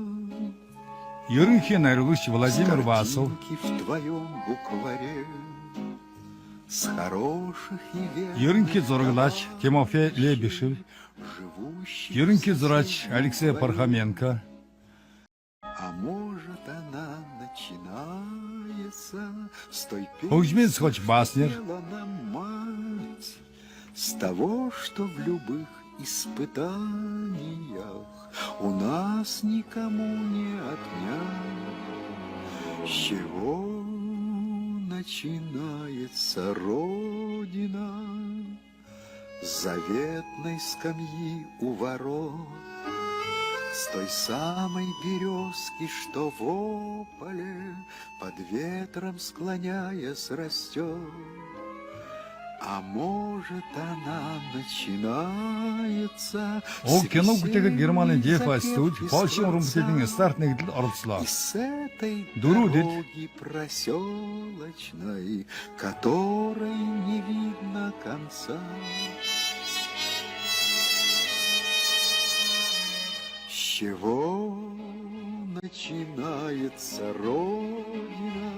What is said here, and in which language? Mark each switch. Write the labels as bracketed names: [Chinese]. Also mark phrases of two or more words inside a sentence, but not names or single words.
[Mongolian] Ерөнхий найруулагч Владимир Васов, [Russian] В твоем букваре с хороших и верных [Mongolian] ерөнхий зураглаач Тимофей Лебешев, [Russian] живущих, [Mongolian] ерөнхий зураач Алексей Пархоменко, [Russian] а может она начинается с той [Mongolian] хөгжмийн зохиолч Баснер, [Russian] пела нам мать, с того, что в любых испытаниях у нас никому не отнять. С чего начинается Родина? С заветной скамьи у ворот, с той самой березки, что в ополе под ветром склоняясь растет. А может она начинается [Mongolian] уг кино бүтээхэд Германы DFA студид Польшийн уран бүтээлийн старт нэгдэл оролцлоо. [Russian] с этой Дөрүүд дороги проселочной, которой не видно конца. С чего начинается Родина?